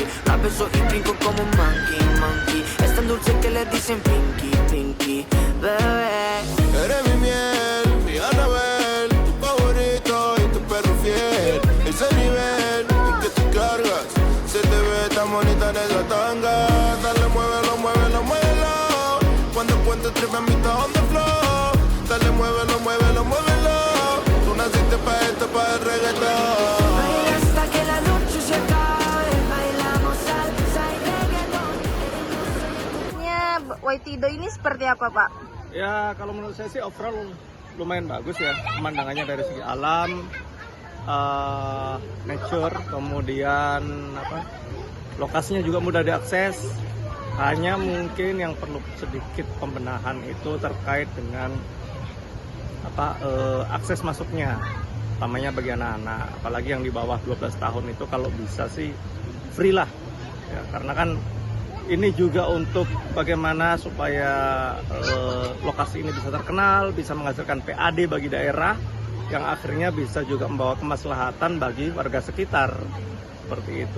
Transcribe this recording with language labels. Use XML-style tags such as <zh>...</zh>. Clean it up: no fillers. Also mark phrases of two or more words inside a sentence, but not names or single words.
<es>La beso y brinco como un</es> <en>monkey, monkey.</en> <es>Es tan dulce que le dicen</es> <en>pinky, pinky,</en> <es>bebé. Eres mi miel, mi Anabel, tu favorito y tu perro fiel. Ese nivel en que tú cargas, se te ve tan bonita en esa tanga. Dale, muévelo, muévelo, muévelo. Cuando cuento tres mamitas</es> <en>on the floor.</en> <es>Dale, muévelo, muévelo, muévelo. Tú naciste pa' esto, pa' el reggaetón. Baila hasta que la noche se acabe, bailamos salsa y reggaetón.</es> <id>Waitido ini seperti apa, Pak? Ya kalau menurut saya sih overall lumayan bagus ya, pemandangannya dari segi alam, nature, kemudian lokasinya juga mudah diakses. Hanya mungkin yang perlu sedikit pembenahan itu terkait dengan akses masuknya, utamanya bagi anak-anak, apalagi yang di bawah 12 tahun itu kalau bisa sih free lah ya, karena kan ini juga untuk bagaimana supaya lokasi ini bisa terkenal, bisa menghasilkan PAD bagi daerah, yang akhirnya bisa juga membawa kemaslahatan bagi warga sekitar, seperti itu.</id>